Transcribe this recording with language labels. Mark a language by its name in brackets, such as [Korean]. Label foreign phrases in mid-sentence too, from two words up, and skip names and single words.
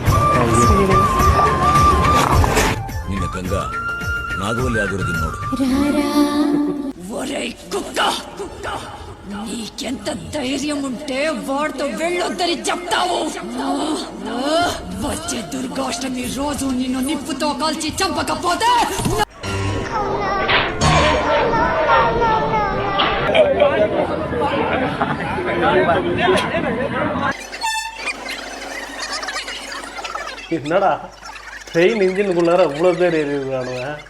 [Kannada] ನಿನ್ನ ಗಂಗಾ ನಾಗವಲ್ಲಿ ಆಗಿರೋದು ನೋಡು. [Telugu] ఒరేయ్ కుక్క, నీకెంత ధైర్యం ఉంటే వాడితో వెళ్ళొద్దని చెప్తావు? వచ్చే దుర్గాష్టమి రోజు నిన్ను నిప్పుతో కాల్చి చంపకపోతే [Tamil] என்னடா ட்ரெயின் இன்ஜினுக்குள்ளார இவ்வளவு பேர் ஏறிடுறானுங்க.